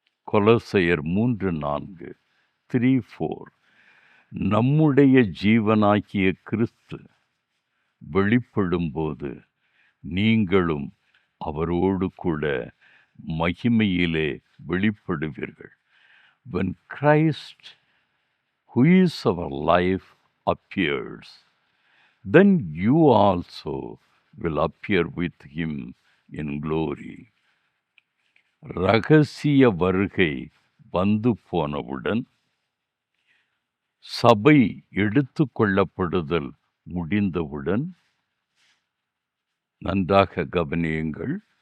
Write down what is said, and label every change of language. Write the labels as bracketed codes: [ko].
[ta] கொலோசையர் 3:4, 3:4. நம்முடைய ஜீவனாகிய கிறிஸ்து வெளிப்படும்போது நீங்களும் அவரோடு கூட மகிமையிலே வெளிப்படுவீர்கள். [en] When Christ, who is our life, appears, then you also will appear with him in glory. [ta] ரகசிய வருகை வந்து போனவுடன் சபை எடுத்து கொள்ளப்படுதல் முடிந்தவுடன், நன்றாக கவனியுங்கள்,